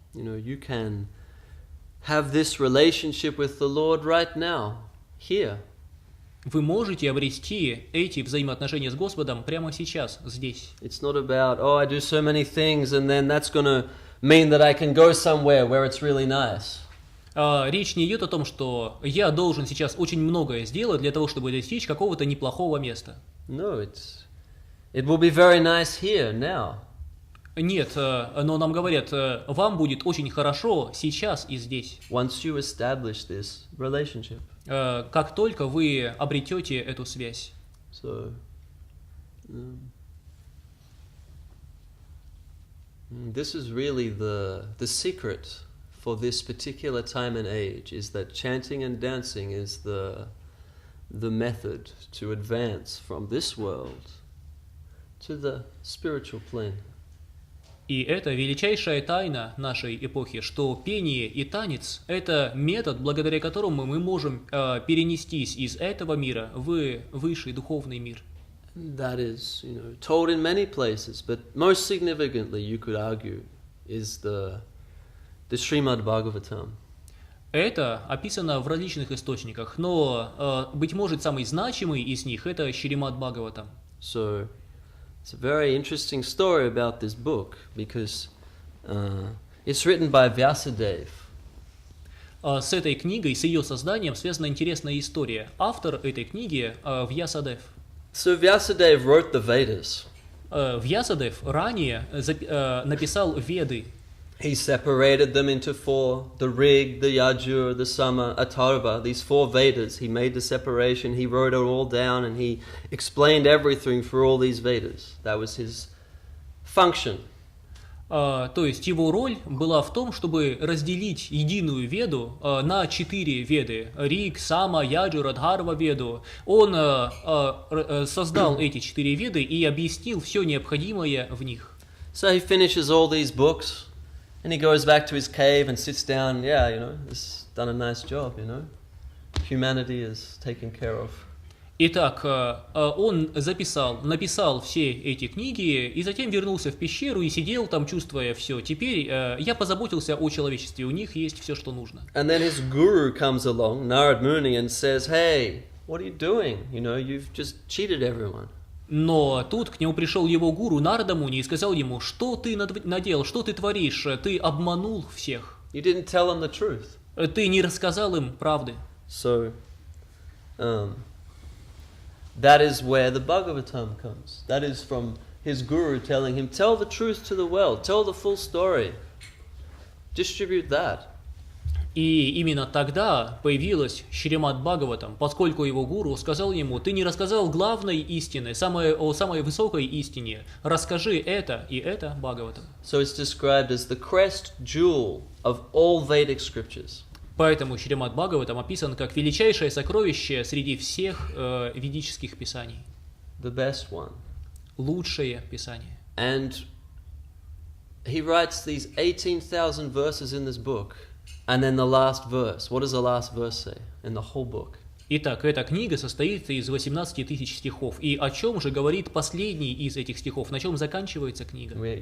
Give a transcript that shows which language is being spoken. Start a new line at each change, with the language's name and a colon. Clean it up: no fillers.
English: You can have this relationship with the Lord right now, here.
Russian: Вы можете обрести эти взаимоотношения с Господом прямо сейчас, здесь.
English: It's not about, I do so many things and then that's going to mean that I can go somewhere where it's really nice.
Russian: Речь не идет о том, что я должен сейчас очень многое сделать для того, чтобы достичь какого-то неплохого места.
English: No, it will be very nice here, now.
Russian: Нет, но нам говорят, вам будет очень хорошо сейчас и здесь.
English: Once you establish this relationship.
Russian: Как только вы обретете эту связь.
English: So, this is really the secret for this particular time and age, is that chanting and dancing is the method to advance from this world to the spiritual plane.
Russian: И это величайшая тайна нашей эпохи, что пение и танец — это метод, благодаря которому мы можем перенестись из этого мира в высший духовный мир.
English: That is, told in many places, but most significantly, you could argue, is the Srimad Bhagavatam.
Russian: Это описано в различных источниках, но, быть может, самый значимый из них — это Шримад Бхагаватам.
English: So, it's a very interesting story about this book, because it's written by Vyasadeva.
Russian: С этой книгой, с ее созданием связана интересная история. Автор этой книги Вьясадев.
English: So Vyasadeva wrote the Vedas.
Russian: Вьясадев ранее написал Веды.
English: He separated them into four: the Rig, the Yajur, the Sama, Atharva. These four Vedas. He made the separation. He wrote it all down, and he explained everything for all these Vedas. That was his function.
Russian: То есть его роль была в том, чтобы разделить единую Веду на 4 Веды: Риг, Сама, Яджур, Адхарва Веду. Он создал эти 4 Веды и объяснил все необходимое в них.
English: So he finishes all these books, and he goes back to his cave and sits down. He's done a nice job. Humanity is taken care of.
Russian: Итак, он написал все эти книги, и затем вернулся в пещеру и сидел там, чувствуя все. Теперь я позаботился о человечестве, у них есть все, что нужно.
English: And then his guru comes along, Narad Muni, and says, "Hey, what are you doing? You've just cheated everyone."
Russian: Но тут к нему пришел его гуру Нарада Муни и сказал ему: что ты наделал, что ты творишь, ты обманул всех.
English: You didn't tell them the truth.
Russian: Ты не рассказал им правды.
English: So, that is where the Bhagavatam comes. That is from his guru telling him, tell the truth to the world, tell the full story, distribute that.
Russian: И именно тогда появилась Шримад Бхагаватам, поскольку его гуру сказал ему: ты не рассказал главной истины, о самой высокой истине, расскажи это и это Бхагаватам.
English: So it's described as the crest jewel of all Vedic scriptures.
Russian: Поэтому Шримад Бхагаватам описан как величайшее сокровище среди всех ведических писаний.
English: The best one.
Russian: Лучшее писание.
English: And he writes these 18,000 verses in this book. And then the last verse. What does the last verse say in the whole book?
Russian: Итак, эта книга состоит из 18 тысяч стихов. И о чем же говорит последний из этих стихов? На чем заканчивается книга?